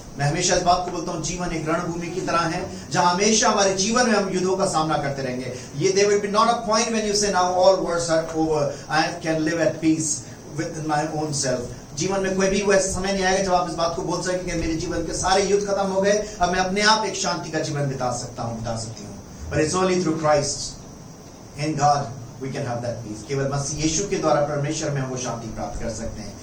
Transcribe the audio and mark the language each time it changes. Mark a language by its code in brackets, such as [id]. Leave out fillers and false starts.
[hi] मैं हमेशा इस बात को बोलता हूँ, जीवन एक रणभूमि की तरह है जहाँ हमेशा हमारे जीवन में हम युद्धों का सामना करते रहेंगे. [en] There will be not a point when you say now all wars are over, I can live at peace with my own self. [hi] जीवन में कोई भी वो समय नहीं आएगा जब आप इस बात को बोल सकें कि मेरे जीवन के सारे युद्ध खत्म हो गए, अब मैं अपने आप एक शांति का जीवन बिता सकती हूँ. [en] But it's only through Christ, in God, we can have that peace. [hi] केवल मसीह यीशु के द्वारा परमेश्वर में हम वो शांति प्राप्त कर सकते हैं.